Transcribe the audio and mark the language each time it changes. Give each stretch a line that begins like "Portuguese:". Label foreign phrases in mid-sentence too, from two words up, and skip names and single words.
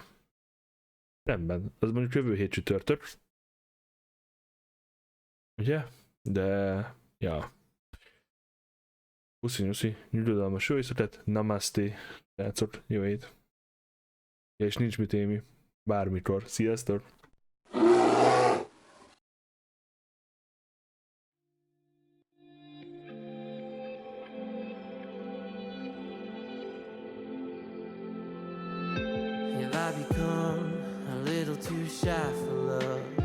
Hungarian: Rendben, az mondjuk jövő hét csütörtök. Ugye? De, ja. Puszi, nyugodalmas jó éjszakát, namaste, srácok, jó hét. Ja, és nincs mit Émi, bármikor. Sziasztok!
English: Have I become a little too shy for love?